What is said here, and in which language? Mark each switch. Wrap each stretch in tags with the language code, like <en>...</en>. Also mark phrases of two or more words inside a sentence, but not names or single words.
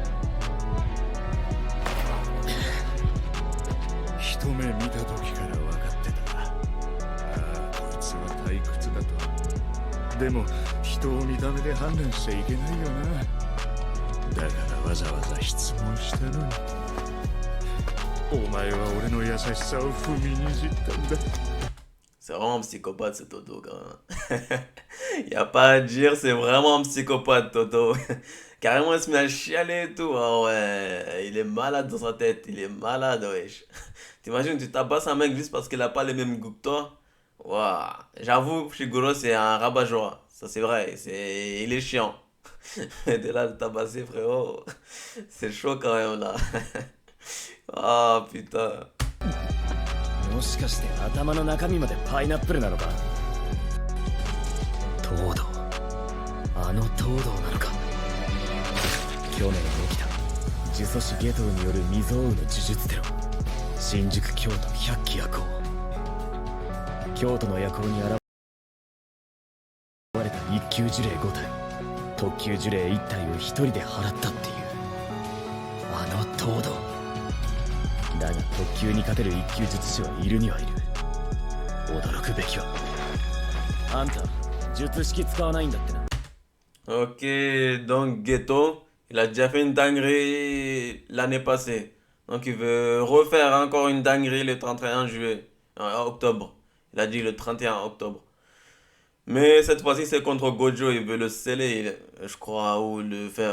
<ja>一目見た時から分かってた。ああ、こいつは退屈だと。でも人を見た目で判断しちゃいけないよな。だからわざわざ質問したのに。お前は俺の優しさを踏みにじったんだ。</ja> <fr>C'est vraiment un psychopathe ce Toto quand même. Y a pas à dire, c'est vraiment un psychopathe Toto. Carrément il se met à chialer et tout. Ah ouais, il est malade dans sa tête, il est malade wesh. T'imagines, tu tabasses un mec juste parce qu'il a pas les mêmes goûts que toi. Waouh. J'avoue, Shiguro c'est un rabat-joie. Ça c'est vrai, il est chiant. Mais de là de tabasser frérot, c'est chaud quand même là. Ah putain.</fr> <ja>もしかして頭の中身までパイナップルなのか。東堂、あの東堂なのか。去年起きた呪詛師夏油による未曾有の呪術テロ。新宿京都百鬼夜行。京都の夜行に現れた一級呪霊5体、特級呪霊1体を一人で払ったっていうあの東堂。だが特級に勝てる一級術師はいるにはいる。驚くべきはあんた術式使わないんだってな。</ja> <fr>Ok, donc Ghetto, il a déjà fait une dinguerie l'année passée. Donc il veut refaire encore une dinguerie le 31 juillet, octobre. Il a dit le 31 octobre. Mais cette fois-ci c'est contre Gojo, il veut le sceller, je crois, ou le faire.</fr>